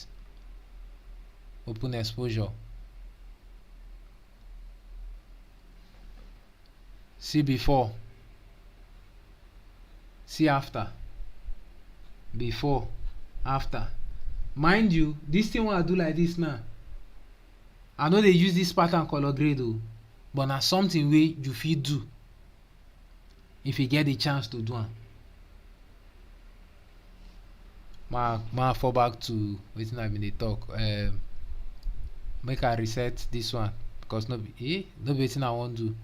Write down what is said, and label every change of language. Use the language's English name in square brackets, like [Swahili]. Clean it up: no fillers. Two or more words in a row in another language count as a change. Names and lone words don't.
[Nigerian Pidgin] Open exposure. See before, see after. Before, after. Mind you, this thing what I do like this now, I know they use this pattern color grade though, but na something wey you fit do if you get the chance to do am. Ma fall back to wetin I been dey talk. Make I reset this one because no be wetin I wan do.